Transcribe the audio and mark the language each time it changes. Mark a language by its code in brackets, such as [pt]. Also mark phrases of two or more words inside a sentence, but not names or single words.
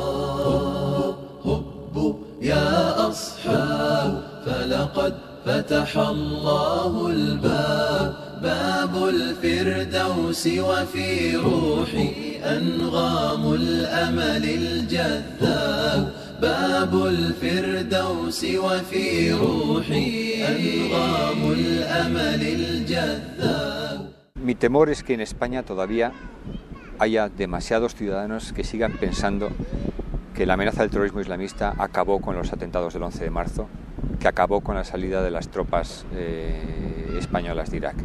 [ar] هبوا يا أصحاب فلقد فتح الله الباب باب الفردوس وفي روحي أنغام الأمل الجذاب باب الفردوس وفي روحي أنغام الأمل الجذاب. [es] Mi temor es que en España todavía haya demasiados ciudadanos que sigan pensando que la amenaza del terrorismo islamista acabó con los atentados del 11 de marzo, que acabó con la salida de las tropas españolas de Irak.